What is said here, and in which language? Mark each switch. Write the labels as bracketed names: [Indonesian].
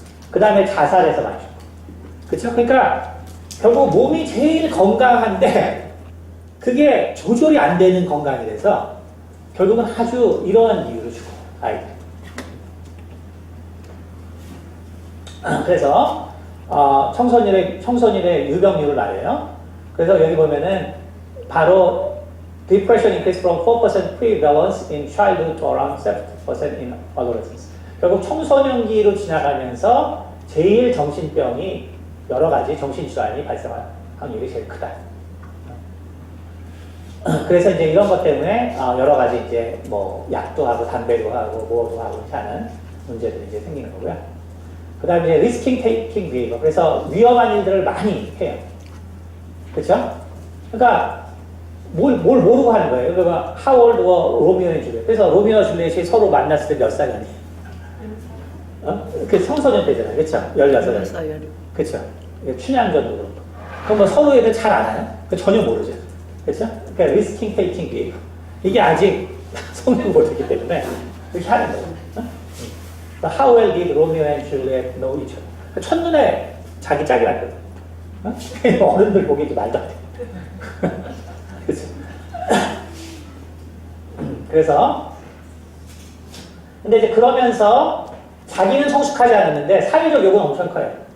[Korean] 그 다음에 자살해서 많이 죽고 그렇죠? 그러니까 결국 몸이 제일 건강한데 그게 조절이 안 되는 건강이 돼서 결국은 아주 이러한 이유로 죽어요. 아이들. 그래서 청소년의 유병률을 말해요. 그래서 여기 보면은 바로 [English] depression increased from 4% prevalence in childhood to around 7% in adolescence. [Korean] 결국 청소년기로 지나가면서 제일 정신병이 여러 가지 정신질환이 발생할 확률이 제일 크다. 그래서 이제 이런 것 때문에 여러 가지 이제 뭐 약도 하고 담배도 하고 뭐도 하고 이렇게 하는 문제들이 이제 생기는 거고요. 그 다음에 이제 [English] risking taking behavior. [Korean] 그래서 위험한 일들을 많이 해요. 그렇죠? 그러니까 뭘 모르고 하는 거예요. 그러니까 [English] how old were Romeo and Juliet. [Korean] 그래서 로미오와 줄리엣이 서로 만났을 때 몇 살이 아니에요? 그 청소년 때잖아요. 그렇죠? 16살. 그렇죠? 춘향전도 그렇고. 그럼 뭐 서로 애들 잘 알아요? 전혀 모르죠. 그렇죠? 그러니까 [English] risking taking behavior. [Korean] 이게 아직 성공 못했기 때문에 이렇게 하는 거예요. [English] How well did Romeo and Juliet know each other? [Korean] 첫눈에 자기 짝이 났거든. 어른들 보기에도 말도 안 돼. 그렇죠? 그래서 근데 이제 그러면서 자기는 성숙하지 않았는데 사회적 요구는 엄청 커요.